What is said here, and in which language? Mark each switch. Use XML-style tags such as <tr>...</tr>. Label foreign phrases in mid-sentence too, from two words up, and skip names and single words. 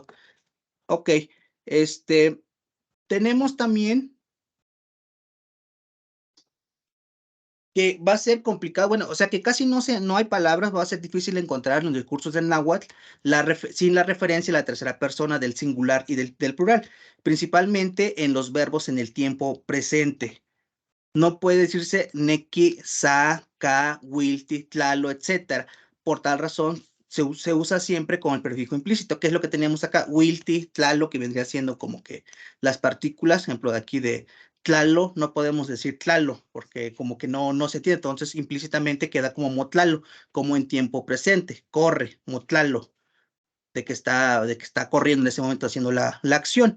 <es>Ok, tenemos también que va a ser complicado, bueno, o sea que casi no hay palabras, va a ser difícil encontrar en los discursos del náhuatl sin la referencia a la tercera persona del singular y del plural, principalmente en los verbos en el tiempo presente. No puede decirse neki,</es> <nah>sa, ka, wilti, tlalo,</nah> <es>etcétera. Por tal razón, se usa siempre con el prefijo implícito, que es lo que teníamos acá, wilti, tlalo, que vendría siendo como que las partículas, ejemplo de aquí de tlalo, no podemos decir tlalo, porque como que no se tiene, entonces implícitamente queda como motlalo, como en tiempo presente, corre, motlalo, de que está corriendo en ese momento haciendo la acción.</es>